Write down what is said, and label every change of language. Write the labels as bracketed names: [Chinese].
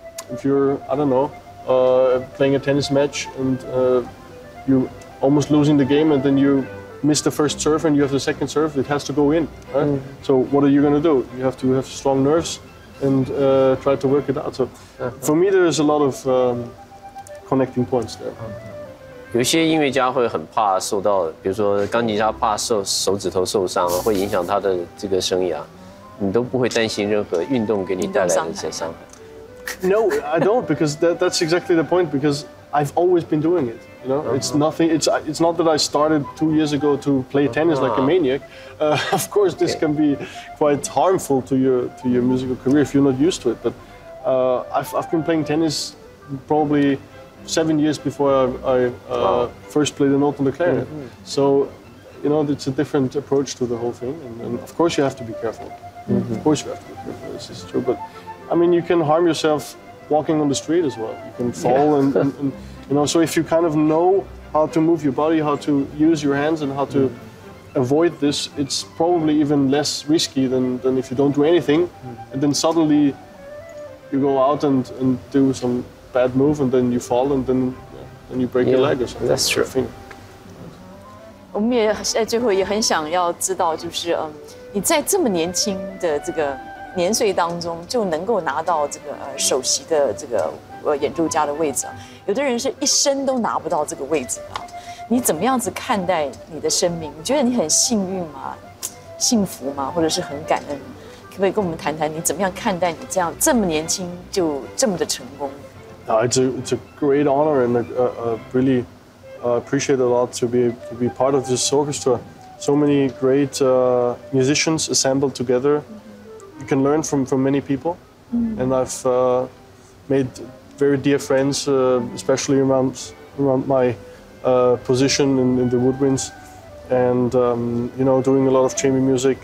[English] If you're, I don't know, playing a tennis match and you almost losing the game, and then you miss the first serve and you have the second serve, it has to go in. Right? So what are you going to do? You have to have strong nerves and try to work it out. So for me, there is a lot of connecting points there. [Chinese] 有些音乐家会很怕受到，比如说钢琴家怕手指头受伤，会影响他的这个生涯。你都不会担心任何运动给你带来的这些伤害。 [English] No, I don't, because that's exactly the point. Because I've always been doing it. You know, it's nothing. It's not that I started 2 years ago to play tennis like a maniac. Of course, this can be quite harmful to your musical career if you're not used to it. But I've been playing tennis probably 7 years before I first played a note on the clarinet. So, you know, it's a different approach to the whole thing, and of course you have to be careful. Of course you have to be careful. This is true, but I mean, you can harm yourself walking on the street as well. You can fall, and you know. So if you kind of know how to move your body, how to use your hands, and how to avoid this, it's probably even less risky than if you don't do anything, and then suddenly you go out and do some bad move, and then you fall, and then you break your leg or something. That's true. [Chinese] 我们也在最后也很想要知道，就是你在这么年轻的这个年岁当中就能够拿到这个首席的这个演奏家的位置啊，有的人是一生都拿不到这个位置啊。你怎么样子看待你的生命？你觉得你很幸运吗？幸福吗？或者是很感恩？可不可以跟我们谈谈你怎么样看待你这么年轻就这么的成功？ [English] It's a great honor, and really appreciate a lot to be part of this orchestra. So many great musicians assembled together. You can learn from many people, and I've made very dear friends, especially around my position in the woodwinds, and you know, doing a lot of chamber music.